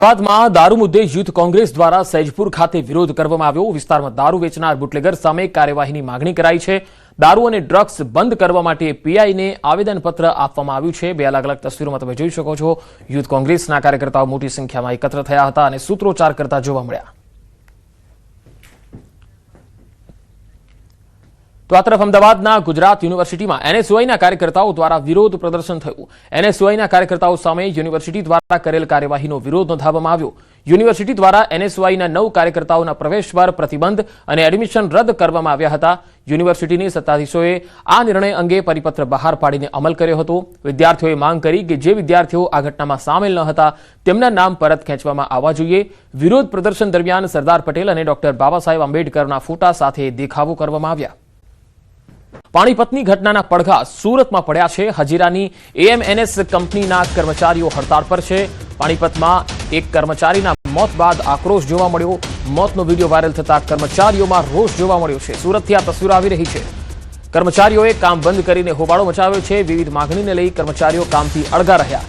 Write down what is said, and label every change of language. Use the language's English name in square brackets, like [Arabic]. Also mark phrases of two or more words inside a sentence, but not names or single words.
[Gujarati] અમદાવાદમાં દારૂ મુદ્દે યુથ કોંગ્રેસ દ્વારા સૈજપુર ખાતે વિરોધ કરવામાં આવ્યો। વિસ્તારમાં દારૂ વેચનાર બુટલેગર સામે કાર્યવાહીની માંગણી કરાઈ છે। દારૂ અને ડ્રગ્સ બંધ કરવા માટે પીઆઈને આવેદનપત્ર આપવામાં આવ્યું છે। બે અલગ અલગ તસવીરોમાં તમે જોઈ શકો છો। યુથ કોંગ્રેસના કાર્યકર્તાઓ મોટી સંખ્યામાં એકત્ર થયા હતા અને સૂત્રોચ્ચાર કરતા જોવા મળ્યા। તો આ તરફ અમદાવાદના ગુજરાત યુનિવર્સિટીમાં એનએસયુઆઈના કાર્યકર્તાઓ દ્વારા વિરોધ પ્રદર્શન થયું। એનએસયુઆઈના કાર્યકર્તાઓ સામે યુનિવર્સિટી દ્વારા કરેલ કાર્યવાહીનો વિરોધ નોંધાવવામાં આવ્યો। યુનિવર્સિટી દ્વારા એનએસયુઆઈના 9 કાર્યકર્તાઓના પ્રવેશ પર પ્રતિબંધ અને એડમિશન રદ્દ કરવામાં આવ્યા હતા। યુનિવર્સિટીની સત્તાધીશોએ આ નિર્ણય અંગે પરિપત્ર બહાર પાડીને અમલ કર્યો હતો। વિદ્યાર્થીઓએ માંગ કરી કે જે વિદ્યાર્થીઓ આ ઘટનામાં સામેલ ન હતા તેમના નામ પરત ખેંચવામાં આવવા જોઈએ। વિરોધ પ્રદર્શન દરમિયાન સરદાર પટેલ અને ડૉક્ટર બાબાસાહેબ આંબેડકરના ફોટા સાથે દેખાવો કરવામાં આવ્યા। પાણીપતની ઘટનાના પડઘા સુરતમાં પડ્યા છે। હજીરાની એએમએનએસ કંપનીના કર્મચારીઓ હડતાળ પર છે। પાણીપતમાં એક કર્મચારીના મોત બાદ આક્રોશ જોવા મળ્યો। મોતનો વિડિયો વાયરલ થતા કર્મચારીઓમાં રોષ જોવા મળ્યો છે। સુરતથી આ તસવીરો આવી રહી છે। કર્મચારીઓએ કામ બંધ કરીને હોબાળો મચાવ્યો છે। વિવિધ માંગણીને લઈ કર્મચારીઓ કામથી અળગા રહ્યા।